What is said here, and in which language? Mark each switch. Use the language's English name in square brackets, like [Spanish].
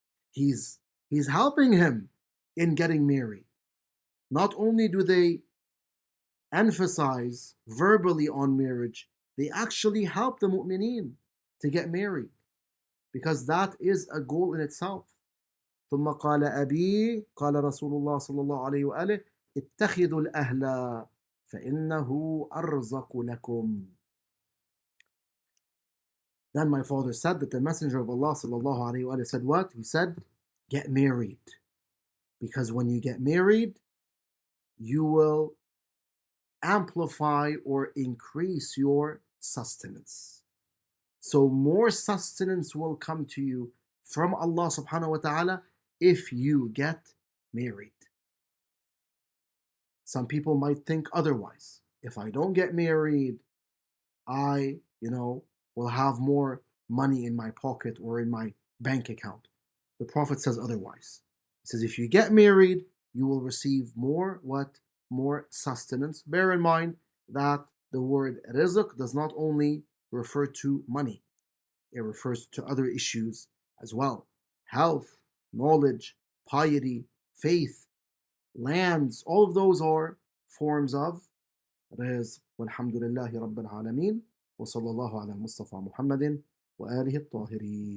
[English] He's helping him in getting married. Not only do they emphasize verbally on marriage, they actually help the mu'mineen to get married, because that is a goal in itself. [Arabic] ثم قال أبي قال رسول الله صلى الله عليه وآله اتخذوا الأهل فإنه أرزق لكم. [English] Then my father said that the Messenger of Allah sallallahu alaihi wasallam said what? He said, get married. Because when you get married, you will amplify or increase your sustenance. So more sustenance will come to you from Allah subhanahu wa ta'ala if you get married. Some people might think otherwise. If I don't get married, I, will have more money in my pocket or in my bank account. The Prophet says otherwise. He says if you get married, you will receive more sustenance. Bear in mind that the word rizq does not only refer to money. It refers to other issues as well. Health, knowledge, piety, faith, lands, all of those are forms of rizq. [Arabic] Walhamdulillahi Rabbil Alameen. وصلى الله على المصطفى محمد وآله الطاهرين.